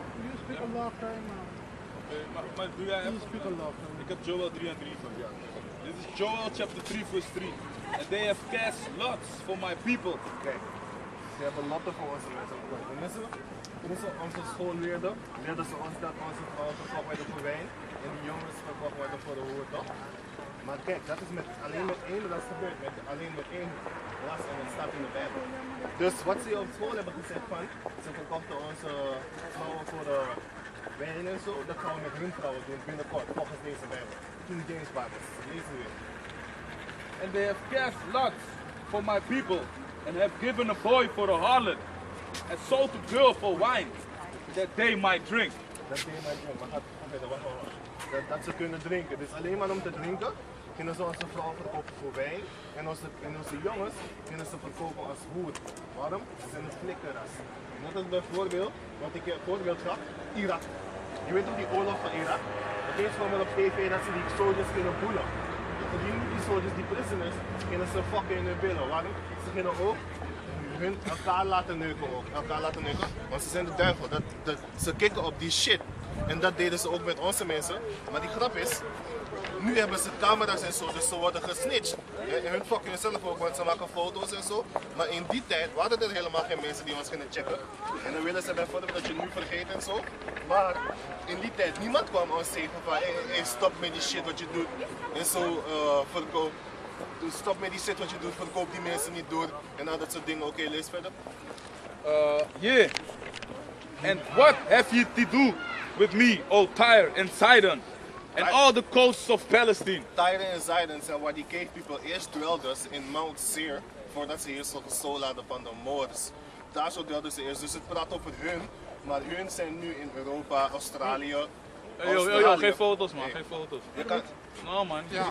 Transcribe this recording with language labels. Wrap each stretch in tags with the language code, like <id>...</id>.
<en>You speak a lot of time now.</en> <nl>Maar doe jij</nl> <en>You</en> <nl>even?</nl> <en>speak a lot of time.</en> <nl>Ik heb Joel 3 en 3 van. Dit is Joel</nl> <en>chapter 3 verse 3. And they have cast lots for my people.</en> <nl>Kijk, ze hebben lotten voor ons mensen. Toen ze onze school leerden ze ons dat onze vrouwen verkocht werden voor wijn en die jongens verkocht werden voor de hoer, toch? Maar kijk, dat is alleen met één, dat is gebeurd alleen met één was en het staat in de Bijbel. Dus wat ze op school hebben gezegd van, ze verkochten onze vrouwen voor de wijn en zo, dat gaan we met hun vrouwen doen binnenkort, volgens deze Bijbel. King James Bible, lezen we.</nl> <en>And they have cast lots for my people and have given a boy for a harlot and sold a girl for wine that they might drink.</en> <nl>Dat</nl> <en>they might drink,</en> <nl>maar gaat verder, wacht. Dat ze kunnen drinken. Dus alleen maar om te drinken kunnen ze onze vrouwen verkopen voor wijn en onze jongens kunnen ze verkopen als hoer. Waarom? Ze zijn een flikkerras. Net als bijvoorbeeld, wat ik een voorbeeld gaf, Irak. Je weet ook die oorlog van Irak? Het is gewoon op tv dat ze die soldiers kunnen boelen. Die soldiers, die prisoners, kunnen ze fokken in hun billen. Waarom? Ze kunnen ook elkaar laten neuken ook. Want ze zijn de duivel. Ze kicken op die shit. En dat deden ze ook met onze mensen. Maar die grap is, nu hebben ze camera's en zo, dus ze worden gesnitcht. En hun fokken zelf ook, want ze maken foto's en zo. Maar in die tijd waren er helemaal geen mensen die ons gingen checken. En dan willen ze bijvoorbeeld dat je nu vergeet en zo. Maar in die tijd, niemand kwam ons zeggen van, hey, stop met die shit wat je doet. En zo verkoop. Dus stop met die shit wat je doet, verkoop die mensen niet door. En al dat soort dingen. Oké, lees verder.</nl> <en>Yeah. And what have ye to do with me, O Tyre and Sidon, and all the coasts of Palestine?</en> <nl>Tyre en Sidon zijn waar die</nl> <en>cave people</en> <nl>eerst dwelden in Mount Seir, voordat ze eerst gestolen hadden van de Moors. Daar zo dwelden ze eerst, dus het praat over hun, maar hun zijn nu in Europa, Australië. Yo, geen foto's man, geen foto's. Nou man. Ja.</nl>